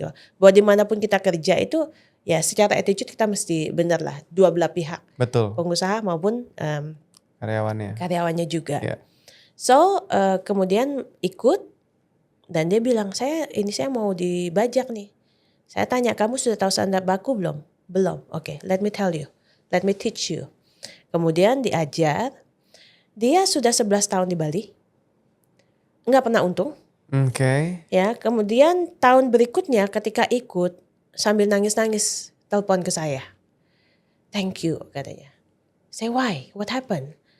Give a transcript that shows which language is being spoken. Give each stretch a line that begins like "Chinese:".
Indonesian: Loh. Bahwa dimanapun kita kerja itu ya secara attitude kita mesti benar lah, dua belah pihak, Betul. pengusaha maupun karyawannya juga. Ya. So kemudian ikut dan dia bilang saya mau dibajak nih. Saya tanya, kamu sudah tahu standar baku belum? Belum.
English: Oke, let me tell you, let me teach you.
Indonesian: Kemudian diajar. Dia sudah 11 tahun di Bali, nggak pernah untung. Oke. Ya, kemudian tahun berikutnya ketika ikut sambil nangis-nangis telepon ke saya.
English: Thank you
Indonesian: katanya.
English: Say why? What happened?